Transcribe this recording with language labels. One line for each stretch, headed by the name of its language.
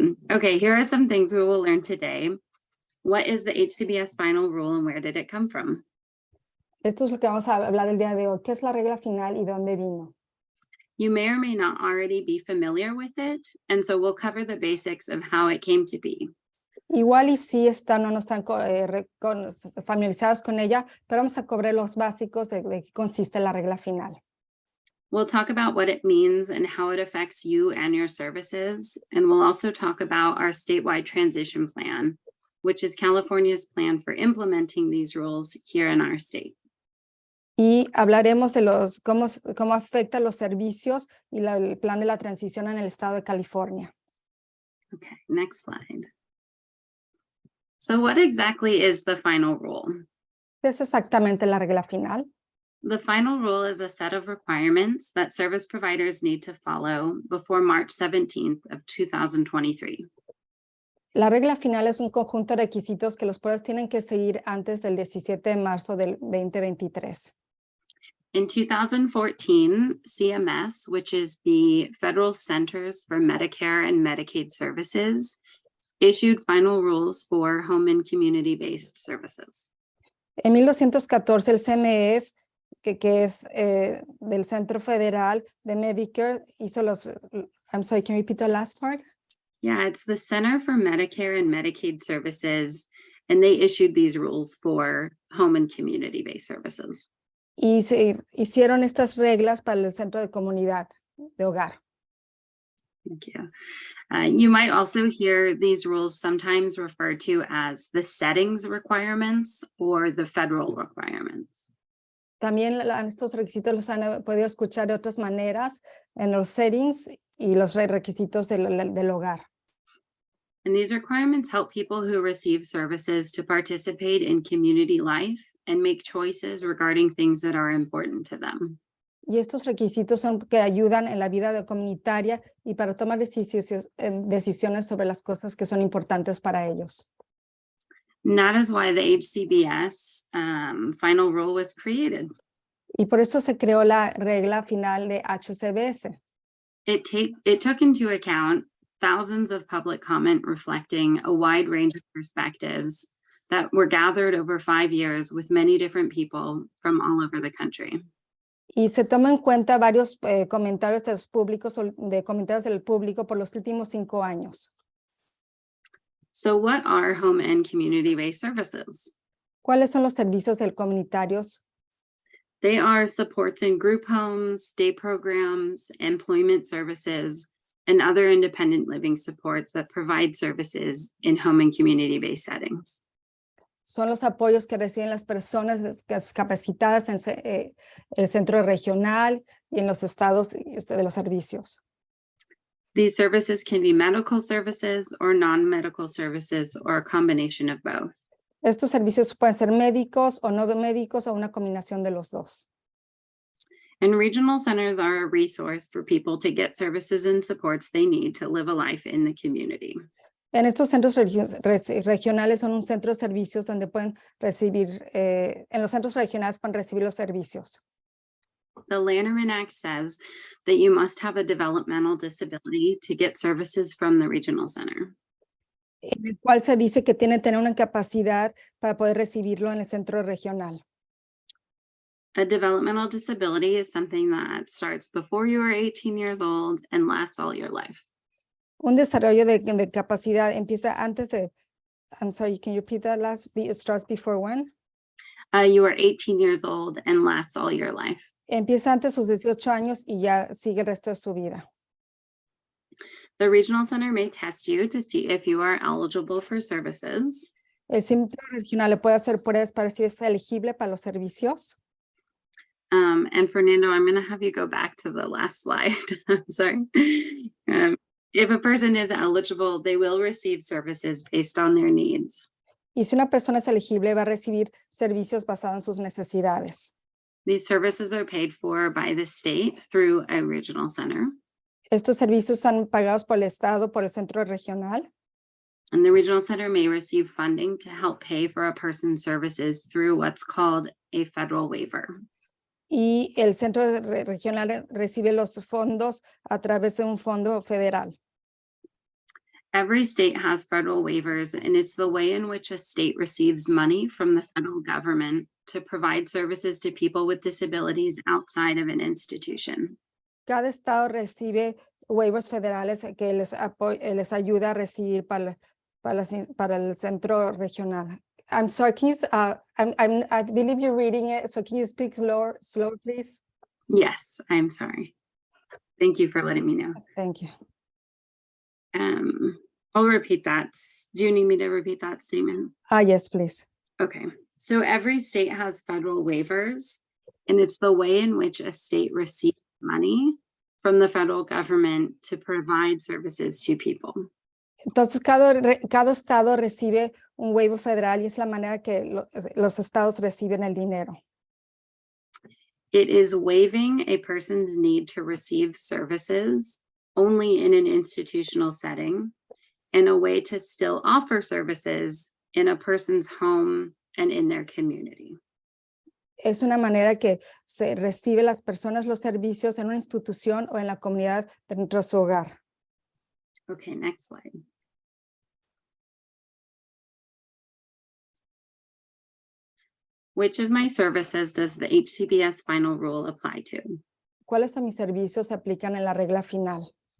English: Okay, here are some things we will learn today. What is the HCBS final rule and where did it come from?
Spanish: Esto es lo que vamos a hablar el día de hoy. ¿Qué es la regla final y dónde vino?
English: You may or may not already be familiar with it, and so we'll cover the basics of how it came to be.
Spanish: Igual y sí no están familiarizados con ella, pero vamos a cubrir los básicos de qué consiste la regla final.
English: We'll talk about what it means and how it affects you and your services, and we'll also talk about our statewide transition plan, which is California's plan for implementing these rules here in our state.
Spanish: Y hablaremos de cómo afecta los servicios y el plan de la transición en el estado de California.
English: Okay, next slide. So what exactly is the final rule?
Spanish: ¿Qué es exactamente la regla final?
English: The final rule is a set of requirements that service providers need to follow before March 17th of 2023.
Spanish: La regla final es un conjunto de requisitos que los proveedores tienen que seguir antes del 17 de marzo del 2023.
English: In 2014, CMS, which is the Federal Centers for Medicare and Medicaid Services, issued final rules for home and community-based services.
Spanish: En 1914, el CMS, que es del Centro Federal de Medicare, hizo los...
English: I'm sorry, can you repeat the last part? Yeah, it's the Center for Medicare and Medicaid Services, and they issued these rules for home and community-based services.
Spanish: Y se hicieron estas reglas para el centro de comunidad, de hogar.
English: Thank you. You might also hear these rules sometimes referred to as the settings requirements or the federal requirements.
Spanish: También estos requisitos los han podido escuchar de otras maneras en los settings y los requisitos del hogar.
English: And these requirements help people who receive services to participate in community life and make choices regarding things that are important to them.
Spanish: Y estos requisitos son que ayudan en la vida comunitaria y para tomar decisiones sobre las cosas que son importantes para ellos.
English: And that is why the HCBS final rule was created.
Spanish: Y por eso se creó la regla final de HCBS.
English: It took into account thousands of public comment reflecting a wide range of perspectives that were gathered over 5 years with many different people from all over the country.
Spanish: Y se toma en cuenta varios comentarios de los públicos, de comentarios del público por los últimos 5 años.
English: So what are home and community-based services?
Spanish: ¿Cuáles son los servicios comunitarios?
English: They are supports in group homes, day programs, employment services, and other independent living supports that provide services in home and community-based settings.
Spanish: Son los apoyos que reciben las personas discapacitadas en el centro regional y en los estados de los servicios.
English: These services can be medical services or non-medical services or a combination of both.
Spanish: Estos servicios pueden ser médicos o no médicos o una combinación de los dos.
English: And regional centers are a resource for people to get services and supports they need to live a life in the community.
Spanish: En estos centros regionales son un centro de servicios donde pueden recibir, en los centros regionales pueden recibir los servicios.
English: The Lanterman Act says that you must have a developmental disability to get services from the regional center.
Spanish: En el cual se dice que tiene que tener una incapacidad para poder recibirlo en el centro regional.
English: A developmental disability is something that starts before you are 18 years old and lasts all your life.
Spanish: Un desarrollo de capacidad empieza antes de,
English: I'm sorry, can you repeat that last? It starts before when? You are 18 years old and lasts all your life.
Spanish: Empieza antes de sus 18 años y ya sigue el resto de su vida.
English: The regional center may test you to see if you are eligible for services.
Spanish: El centro regional le puede hacer pruebas para si es elegible para los servicios.
English: And Fernando, I'm going to have you go back to the last slide. I'm sorry. If a person is eligible, they will receive services based on their needs.
Spanish: Y si una persona es elegible, va a recibir servicios basados en sus necesidades.
English: These services are paid for by the state through a regional center.
Spanish: Estos servicios están pagados por el Estado, por el centro regional.
English: And the regional center may receive funding to help pay for a person's services through what's called a federal waiver.
Spanish: Y el centro regional recibe los fondos a través de un fondo federal.
English: Every state has federal waivers, and it's the way in which a state receives money from the federal government to provide services to people with disabilities outside of an institution.
Spanish: Cada estado recibe waivers federales que les ayuda a recibir para el centro regional.
English: I'm sorry, can you, I believe you're reading it, so can you speak slower, please? Yes, I'm sorry. Thank you for letting me know. Thank you. I'll repeat that. Do you need me to repeat that statement? Yes, please. Okay. So every state has federal waivers, and it's the way in which a state receives money from the federal government to provide services to people.
Spanish: Entonces, cada estado recibe un waiver federal y es la manera que los estados reciben el dinero.
English: It is waiving a person's need to receive services only in an institutional setting and a way to still offer services in a person's home and in their community.
Spanish: Es una manera que se recibe las personas los servicios en una institución o en la comunidad dentro de su hogar.
English: Okay, next slide. Which of my services does the HCBS final rule apply to?
Spanish: ¿Cuáles de mis servicios se aplican en la regla final?